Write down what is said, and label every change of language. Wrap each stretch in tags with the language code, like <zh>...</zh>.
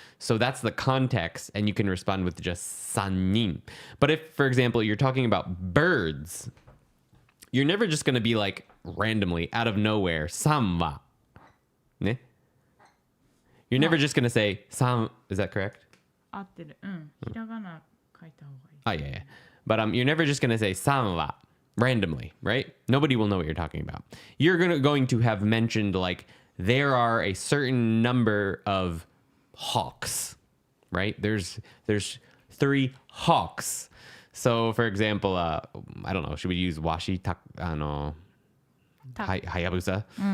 <en>So that's the context, and you can respond with just sannin. But if, for example, you're talking about birds, you're never just going to be like randomly out of nowhere, sanwa. Ne? You're never just going to say san. Is that correct?</en> <ja>合ってる。ひらがな書いた方がいい。</ja> <en>Oh, yeah. But you're never just going to say sanwa randomly, right? Nobody will know what you're talking about. You're going to have mentioned like there are a certain number of hawks, right? There's 3 hawks. So, for example, I don't know, should we use washi hayabusa?</en>